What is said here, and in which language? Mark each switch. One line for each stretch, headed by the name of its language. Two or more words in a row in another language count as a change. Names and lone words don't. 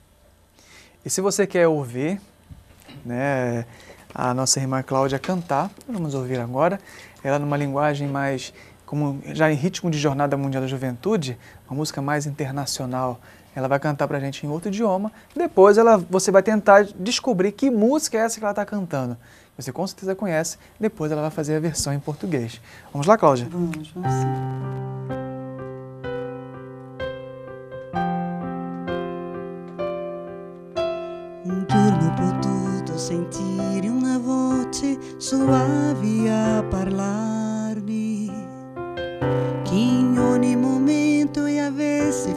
Portuguese: E se você quer ouvir, né, a nossa irmã Cláudia cantar, vamos ouvir agora, ela numa linguagem mais, como já em ritmo de Jornada Mundial da Juventude, uma música mais internacional. Ela vai cantar para a gente em outro idioma, depois você vai tentar descobrir que música é essa que ela está cantando. Você com certeza conhece, depois ela vai fazer a versão em português. Vamos lá, Cláudia? Vamos sim.
Italian: Un giorno ho potuto sentire una voce suave a parlarmi, che in ogni momento e avere